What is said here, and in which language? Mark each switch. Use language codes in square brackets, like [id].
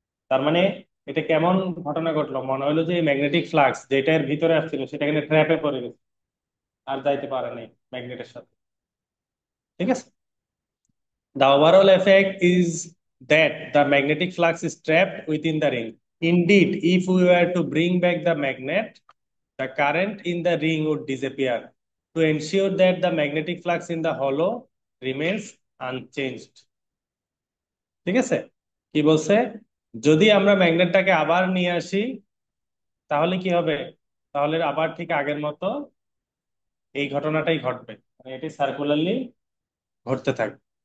[bn] তার মানে এটা কেমন ঘটনা ঘটলো, মনে হলো যে ম্যাগনেটিক ফ্লাক্স যেটা এর ভিতরে আসছিল সেটা এখানে ট্র্যাপে পড়ে গেছে, আর যাইতে পারে নাই ম্যাগনেটের সাথে। ঠিক আছে, [en] the overall effect is that the magnetic flux is trapped within the ring. Indeed, if we were to bring back the magnet, the current in the ring would disappear to ensure that the magnetic flux in the hollow remains unchanged. [bn] ঠিক আছে, কি বলছে, যদি আমরা ম্যাগনেটটাকে আবার নিয়ে আসি, তাহলে কি হবে, তাহলে আবার ঠিক আগের মতো এই ঘটনাটাই ঘটবে, মানে এটি সার্কুলারলি ঘটতে থাকবে।